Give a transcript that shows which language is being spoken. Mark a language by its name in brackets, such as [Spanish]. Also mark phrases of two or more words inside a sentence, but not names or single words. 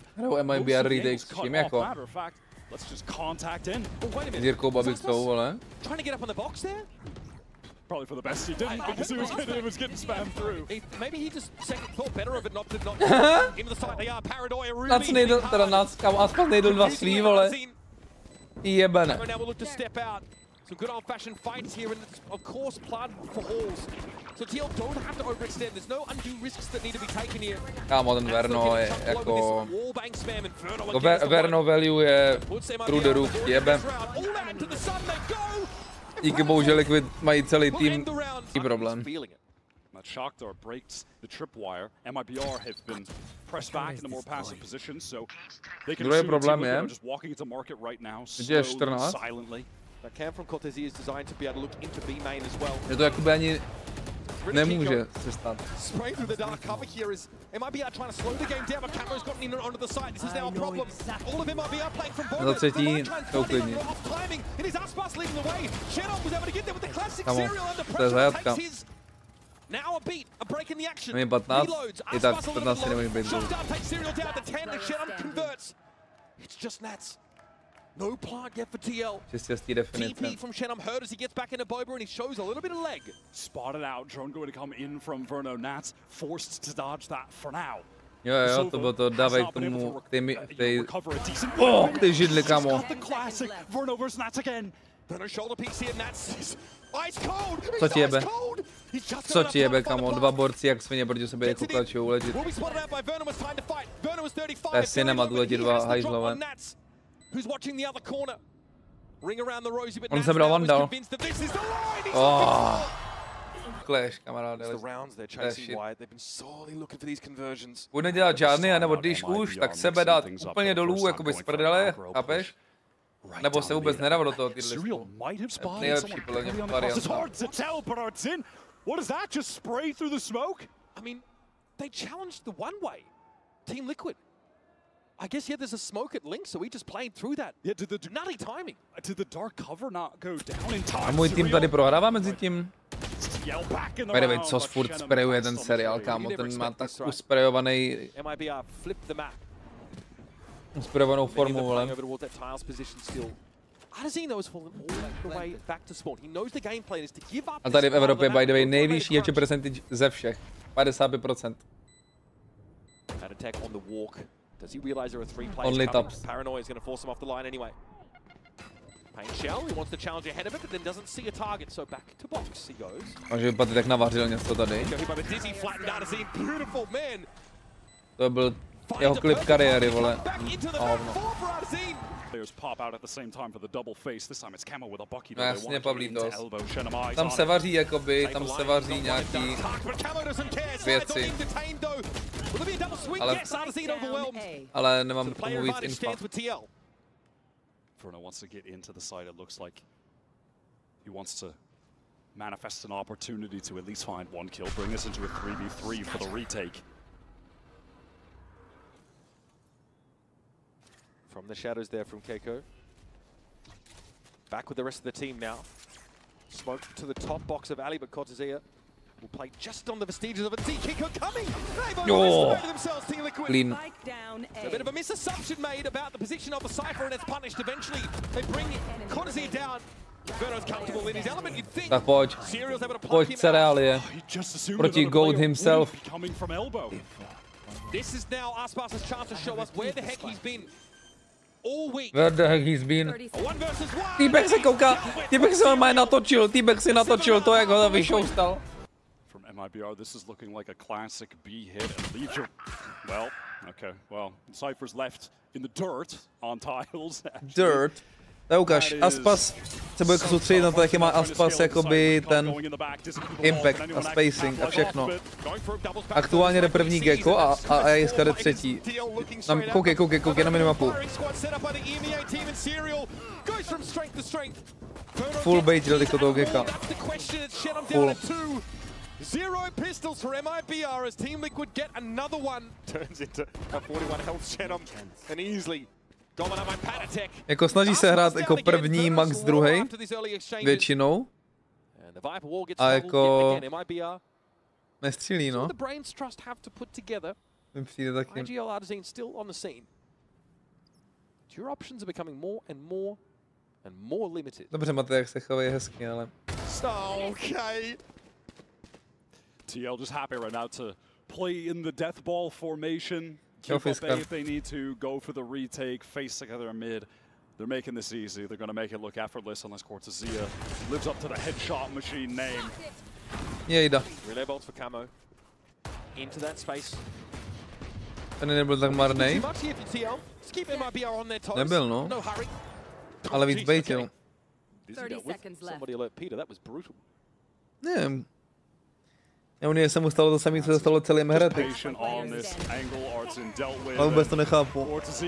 [English] MIBR retakes matter of fact, let's just contact in. Oh, wait a minute. Trying to get up on the box there? Probably for the best he didn't, because he was getting spammed through. Maybe he just thought better of it not to into the side. They are paranoia really. [Czech] NATS nejdl, teda NATS, kam aspoň nejdl 2 svý, vole. Jebene. [English] Now we'll look to step out. Some good old-fashioned fights here, and of course, blood for halls. So TL don't have to overextend. There's no undue risks that need to be taken here. [Czech] Kámo, ten Verno je jako... [English] Verno value je through the roof, [Czech] jebe. Díky bohužel Liquid mají celý tým i problém. [English] That Shockdar breaks the tripwire. MIBR have been pressed back into more passive positions, so they can just walking into market right now, slowly, silently. That cam from Cortesi is designed to be able to look into B main as well. [Czech] Je to jakoby ani nemůže se stát. [English] Spray through the dark cover here is MIBR trying to slow the game down, but Camero's gotten in onto the side. This is now a problem. All of MIBR playing from Boba. [Czech] Za třetí to uklidní. [English] Timing. It is ASPASE leading the way. Shannon was able to get there with the classic serial under [Czech] to je [English] pressure. [Czech] zajatka. [English] Now a beat, a break in the action. [Czech] Mě 15, i tak 15 si nemůže být dlouho. [English] Takes serial down to 10, and Shannon converts. It's just NATS. No plant yet for TL. TP from Shannon heard as he gets back into Boba, and he shows a little bit of leg. Spotted out, drone going to come in from Verno. NATS forced to dodge that for now. [Czech] Jo, to bylo to, dávej k tomu, ty židli, kamo. [English] Verno versus NATS again. Verno shoulder piece here, NATS ice cold. [Czech] Co ti jebe? Co ti jebe, kamo? 2 borci jak svině proti sobě jako tlačou uležit. To je cinema, tu letí 2 hajzlové. [English] Who's watching the other corner? Ring around the rosy, but [Czech] on se bral vandal. Oh. Clash, kamaráde. [English] The rounds they're chasing wide. They've been sorely looking for these conversions. [Czech] Bude dělat žádný, nebo když už, tak sebe dát úplně dolů, jakoby z prdele, chápeš? Nebo se vůbec nedá do toho týdle. Nejlepší podle mě varianta. [English] What does that just spray through the smoke? I mean, they challenged the one way. Team Liquid. I guess there's a smoke at Link, so he just played through that. Yeah, did the nutty timing. Did the dark cover not go down in time? [Czech] A můj tým tady prohrává mezi tím. By co furt sprayuje ten seriál, kámo, ten má tak usprayovaný. [English] MIBR flip the map. [Czech] inspirovanou formu, vole. A tady v Evropě, [English] by the way, [Czech] nejvyšší catch percentage ze všech. [English] 55%. Only tops. [Czech] Může vypadat jak navařil něco tady. To byl jeho klip kariéry, vole. Jasně, Pavlítos. Tam se vaří jakoby, tam se vaří nějaký věci. Ale nemám k tomu víc info. [English] Frono wants to get into the side. It looks like he wants to manifest an opportunity to at least find one kill, bring us into a 3v3 for the retake. From the shadows there from Keiko. Back with the rest of the team now. Smoke to the top box of Ali, but Cortezia will play just on the vestiges of it. See Keiko coming! They both themselves, Team Liquid. Clean. A bit of a misassumption made about the position of the Cypher, and it's punished eventually. They bring Cortezia down. Verno's comfortable in his element, you'd think. [Czech] Tak pojď. Pojď Cerealie. Proti [English] Goat himself. This is now ASPASE's chance to show us where the heck he's been. Where the heck he's been? [Czech] Týbek se kouká, týbek se normálně natočil, týbek si natočil to, jak ho vyšoustal. [English] From MIBR, this is looking like a classic B hit and leaves you. Well, okay, well, Cypher's left in the dirt on tiles. Dirt? [Czech] Tak ukáž, ASPASE se bude soustředit na to, jaký má ASPASE jakoby ten impact a spacing a všechno. Aktuálně jde první Gecko a ASK jde třetí. Koukej na minimapu. Full bait jde do toho Gecka. Full. [English] Zero pistols for MIBR as Team Liquid get another one. Turns into a 41 health Shenom and easily. [Czech] Jako snaží se hrát jako první, max druhý, většinou. A jako nestřílí, no. Mi přijde taky. Dobře, Matej, jak se chovají hezky, ale... [English] TL just happy right now to play in the death ball formation. Keep up A if they need to, go for the retake, face together mid. They're making this easy. They're going to make it look effortless unless Cortezia lives up to the headshot machine name. [Czech] Jejda. [English] Relay bolts for Camo. Into that space. [Czech] Ten nebyl tak marnej. Nebyl, no. Ale víc baitil. Nevím. Já se mu stalo to samé, co se stalo celým Heretic. Ale vůbec to nechápu.